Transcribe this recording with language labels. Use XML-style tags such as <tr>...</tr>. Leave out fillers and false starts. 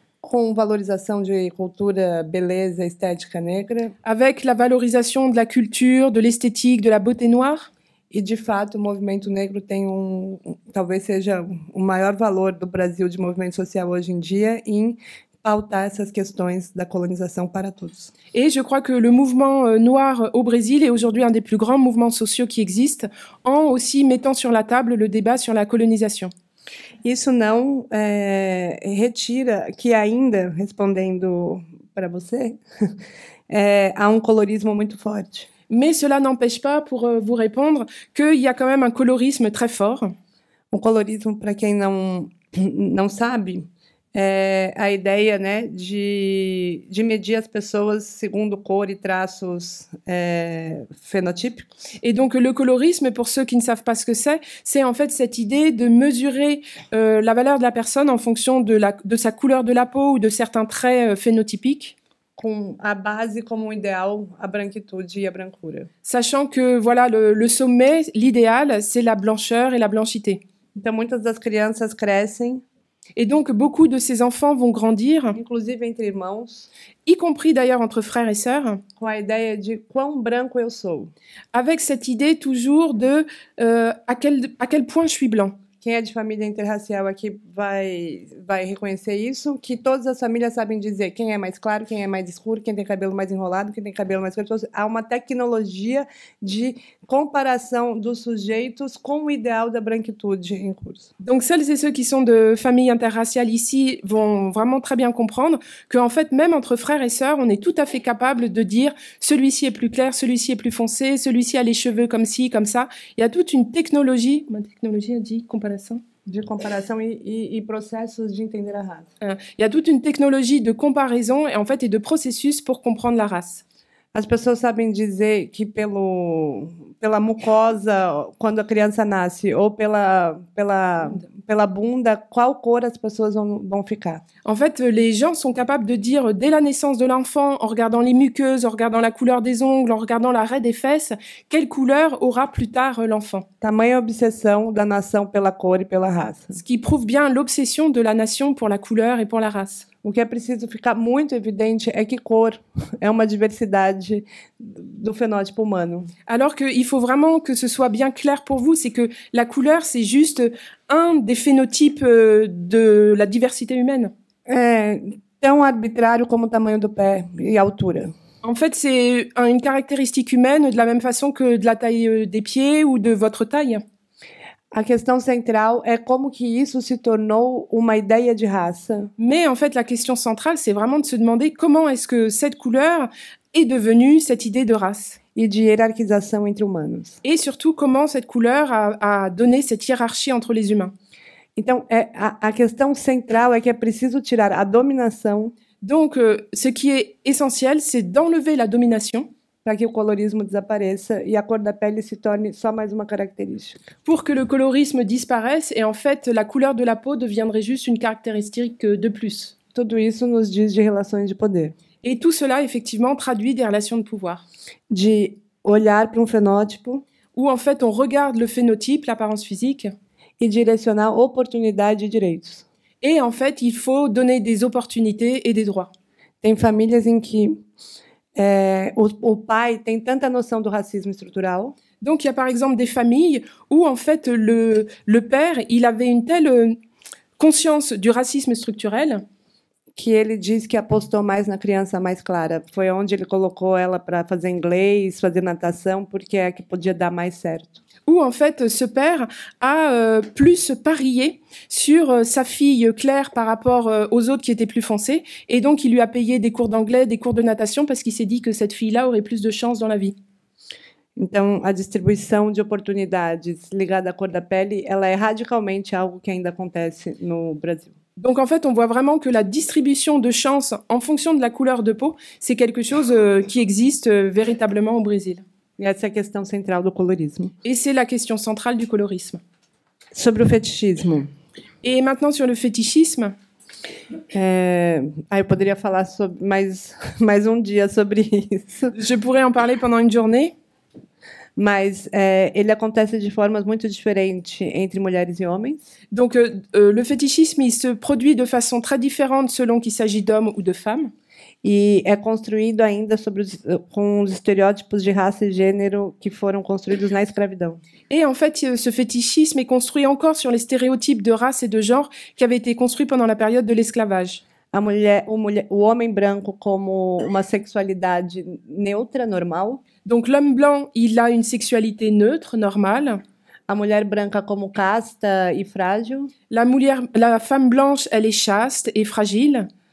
<pt>Com valorização de cultura, beleza, estética negra.</pt> <fr>Avec la valorisation de la culture, de l'esthétique, de la beauté noire.</fr> <pt>E, de fato, o movimento negro tem talvez seja o maior valor do Brasil de movimento social hoje em dia em pautar essas questões da colonização para todos.</pt> <fr>Et je crois que le mouvement noir au Brésil est aujourd'hui un des plus grands mouvements sociaux qui existent, en aussi mettant sur la table le débat sur la colonisation.</fr> <pt>Isso não retira que ainda, respondendo para você, há colorismo muito forte.</pt> <fr>Mais cela n'empêche pas, pour vous répondre, qu'il y a quand même un colorisme très fort.</fr> <pt>O colorismo, para quem não sabe, a ideia, né, de medir as pessoas segundo cor e traços phénotypes.</pt> <fr>Et donc le colorisme, pour ceux qui ne savent pas ce que c'est en fait cette idée de mesurer la valeur de la personne en fonction de sa couleur de la peau ou de certains traits phénotypiques.</fr> <pt>Com a base como ideal a branquitude e a brancura.</pt> <fr>Sachant que voilà le sommet, l'idéal, c'est la blancheur et la blanchité.</fr> <pt>Então muitas das crianças crescem.</pt> <fr>Et donc, beaucoup de ces enfants vont grandir,</fr> <pt>inclusive entre irmãos,</pt> <fr>y compris d'ailleurs entre frères et sœurs,</fr> <pt>com a ideia de quão branco eu sou.</pt> <fr>Avec cette idée toujours de à quel point je suis blanc.</fr> <pt>Quem é de família interracial aqui vai reconhecer isso, que todas as famílias sabem dizer quem é mais claro, quem é mais escuro, quem tem cabelo mais enrolado, quem tem cabelo mais curto. Há uma tecnologia de comparação dos sujeitos com o ideal da branquitude em curso.</pt> <fr>Donc celles et ceux qui sont de familles interraciales ici vont vraiment très bien comprendre qu'en fait, même entre frères et sœurs, on est tout à fait capable de dire celui-ci est plus clair, celui-ci est plus foncé, celui-ci a les cheveux comme ci, comme ça. Il y a toute une technologie, ma technologie a dit comparação.</fr> <pt>De comparação e processos de entender a raça.</pt> <fr>Il y a toute une technologie de comparaison et de processus pour comprendre la race.</fr> <pt>As pessoas sabem dizer que pela mucosa, quando a criança nasce, ou pela bunda, qual cor as pessoas vont ficar.</pt> <fr>En fait, les gens sont capables de dire dès la naissance de l'enfant, en regardant les muqueuses, en regardant la couleur des ongles, en regardant la raie des fesses, quelle couleur aura plus tard l'enfant.</fr> <pt>Tamanha obsessão da nação pela cor e pela raça.</pt> <fr>Ce qui prouve bien l'obsession de la nation pour la couleur et pour la race.</fr> <pt>O que é preciso ficar muito evidente é que cor é uma diversidade do fenótipo humano.</pt> <fr>Alors qu'il faut vraiment que ce soit bien clair pour vous, c'est que la couleur, c'est juste un des phénotypes de la diversité humaine.</fr> <pt>É tão arbitrário como o tamanho do pé e a altura.</pt> <fr>En fait, c'est une caractéristique humaine de la même façon que de la taille des pieds ou de votre taille.</fr> <pt>A questão central é como que isso se tornou uma ideia de raça.</pt> <fr>Mais en fait, la question centrale, c'est vraiment de se demander comment est-ce que cette couleur est devenue cette idée de race.</fr> <pt>E de hierarquização entre humanos.</pt> <fr>Et surtout, comment cette couleur a donné cette hiérarchie entre les humains.</fr> <pt>Então, a questão central é que é preciso tirar a dominação.</pt> <fr>Donc, ce qui est essentiel, c'est d'enlever la domination.</fr> <pt>Para que o colorismo desapareça e a cor da pele se torne só mais uma característica.</pt> <fr>Pour que le colorisme disparaisse et en fait la couleur de la peau deviendrait juste une caractéristique de plus.</fr> <pt>Tudo isso nos diz de relações de poder.</pt> <fr>Et tout cela effectivement traduit des relations de pouvoir.</fr> <pt>De olhar para fenótipo,</pt> <fr>où en fait on regarde le phénotype, l'apparence physique,</fr> <pt>e direcionar oportunidade e direitos.</pt> <fr>Et en fait il faut donner des opportunités et des droits.</fr> <pt>Tem famílias em que o pai tem tanta noção do racismo estrutural.</pt> <fr>Donc il y a par exemple des familles où en fait le père, il avait une telle conscience du racisme structurel</fr> <pt>que ele diz que apostou mais na criança mais clara. Foi onde ele colocou ela para fazer inglês, fazer natação, porque é a que podia dar mais certo.</pt> <fr>Où en fait ce père a plus parié sur sa fille Claire par rapport aux autres qui étaient plus foncés, et donc il lui a payé des cours d'anglais, des cours de natation, parce qu'il s'est dit que cette fille-là aurait plus de chance dans la vie.</fr> <pt>Então, a distribuição de oportunidades ligada à cor da pele, ela é radicalmente algo que ainda acontece no Brasil.</pt> <fr>Donc en fait, on voit vraiment que la distribution de chances en fonction de la couleur de peau, c'est quelque chose qui existe véritablement au Brésil.</fr> <pt>E essa é a questão central do colorismo.</pt> <fr>Et c'est la question centrale du colorisme.</fr> <pt>Sobre o fetichismo.</pt> <fr>Et maintenant sur le fétichisme.</fr> <pt>Eu poderia falar sobre mais dia sobre isso.</pt> <fr>Je pourrais en parler pendant une journée.</fr> <pt>Mas ele acontece de formas muito diferentes entre mulheres e homens.</pt> <fr>Donc le fétichisme, il se produit de façon très différente selon qu'il s'agit d'hommes ou de femmes.</fr> <pt>E é construído ainda com os estereótipos de raça e gênero que foram construídos na escravidão.</pt> <fr>Et en fait, ce fétichisme est construit encore sur les stéréotypes de race et de genre qui avaient été construits pendant la période de l'esclavage.</fr> <pt>O homem branco como uma sexualidade neutra, normal.</pt> <fr>Donc l'homme blanc, il a une sexualité neutre, normale.</fr> <pt>A mulher branca como casta e frágil.</pt> <fr>La femme blanche, elle est chaste et fragile.</fr>